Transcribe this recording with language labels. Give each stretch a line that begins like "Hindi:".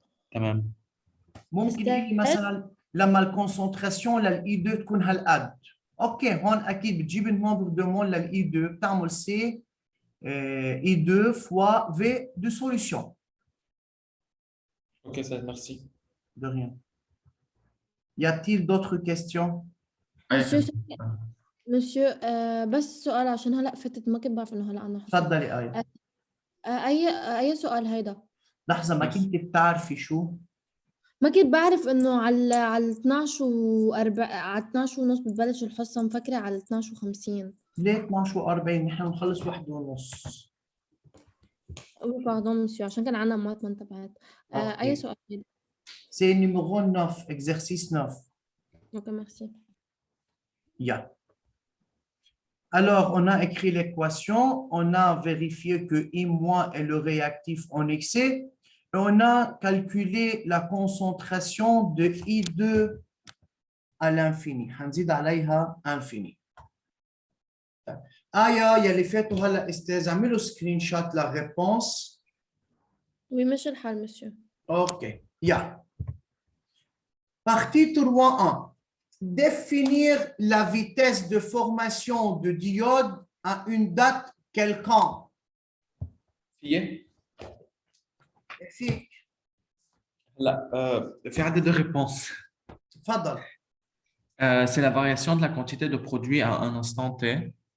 Arabic: تمام. ممكن يجي مثلا لما الكونسنتراسيون للاي 2 تكون هالقد، اوكي هون اكيد بتجيب النومبر دو مول للاي 2 بتعمل
French: سي اي 2 فوا في دو سوليوشن.
Arabic: اوكي سيد ميرسي.
French: De rien. Y a-t-il d'autres questions?
Arabic: مسيو بس سؤال عشان هلا فتت ما كنت بعرف انه هلا عنا حصة. تفضلي آية. اي سؤال هيدا؟ لحظة، ما كنت بتعرفي شو؟ ما كنت بعرف انه على 12 على 12 ونص بتبلش الحصة، مفكرة على 12 و50. ليه 12 و40؟ نحن بنخلص 1 ونص. باردون مسيو عشان كان عنا مات ما انتبهت. اي سؤال هيدا؟
French: C'est numéro 9, exercice 9.
Arabic: اوكي ميرسي. Yeah.
French: Alors, on a écrit l'équation, on a vérifié que I- est le réactif en excès, et on a calculé la concentration de I2 à l'infini.
Arabic: هنزيد عليها infini. آية يلي فاتوا هلا استاذ اعملوا سكرين شوت للريبونس. وي مش الحال مسيو.
French: OK. Yeah. Partie 3.1. Définir la vitesse de formation de diode à une date quelconque.
Arabic: فيه؟ فيك. لا في عدد
French: de réponses.
Arabic: تفضل.
French: C'est la variation de la quantité de produit à un instant T.